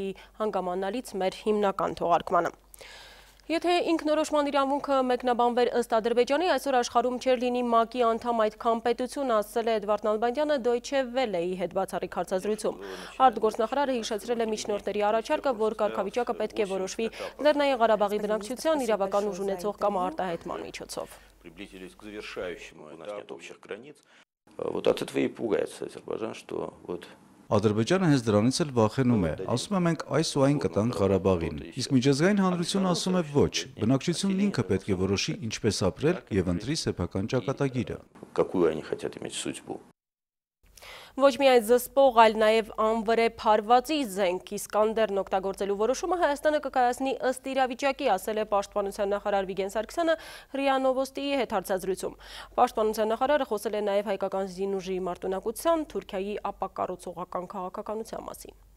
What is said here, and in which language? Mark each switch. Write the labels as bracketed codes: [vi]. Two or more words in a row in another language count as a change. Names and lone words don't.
[hy] հանգամանալից մեր հիմնական թողարկմանը։ Եթե ինքնորոշման իրավունքը մեկնաբանվեր ըստ Ադրբեջանի, այսօր աշխարհում չէր լինի ՄԱԿ-ի անդամ այդքան պետություն, ասել է Էդվարդ Նալբանդյանը Deutsche Welle-ի հետ բացառիկ հարցազրույցում։ Արտգործնախարարը հիշեցրել է միջնորդների առաջարկը, որ կարգավիճակը պետք է որոշվի Լեռնային Ղարաբաղի բնակչության իրավական ուժ ունեցող կամ արտահայտման միջոցով։ [ru] Приблизились к завершающему, у нас нет общих границ. Вот от этого и пугается Азербайджан, что вот [hy] Ադրբեջանը հենց դրանից էլ վախենում է, ասում է մենք այս ու այն կտանք Ղարաբաղին, իսկ միջազգային հանրությունը ասում է ոչ, բնակչությունն ինքը պետք է որոշի ինչպես ապրել և ընտրի սեփական ճակատագիրը։ [ru] какую они хотят иметь судьбу. [hy] Ոչ միայն զսպող, այլ նաև անվրեպ հարվածի զենք Իսկանդերն օգտագործելու որոշումը Հայաստանը կկայացնի ըստ իրավիճակի, ասել է պաշտպանության նախարար Վիգեն Սարգսյանը ՌԻԱ Նովոստիի հետ հարցազրույցում։ Պաշտպանության նախարարը խոսել է նաև հայկական զինուժի մարտունակության, Թուրքիայի ապակառուցողական քաղաքականության մասին։